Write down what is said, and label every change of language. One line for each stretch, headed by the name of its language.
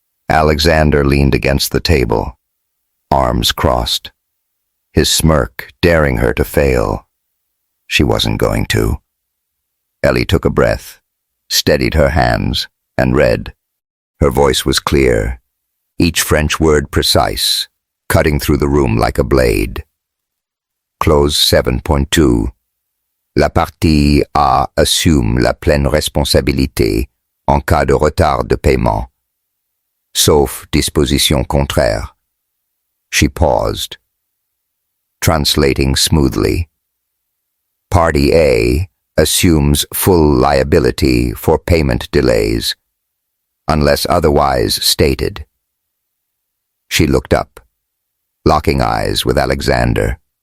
English: Alexander leaned against the table, arms crossed, his smirk daring her to fail. She wasn't going to. Ellie took a breath, steadied her hands, and read. Her voice was clear, each French word precise, cutting through the room like a blade. Clause 7.2.
French: La partie A assume la pleine responsabilité en cas de retard de paiement, sauf disposition contraire.
English: She paused, translating smoothly. Party A assumes full liability for payment delays, unless otherwise stated. She looked up, locking eyes with Alexander.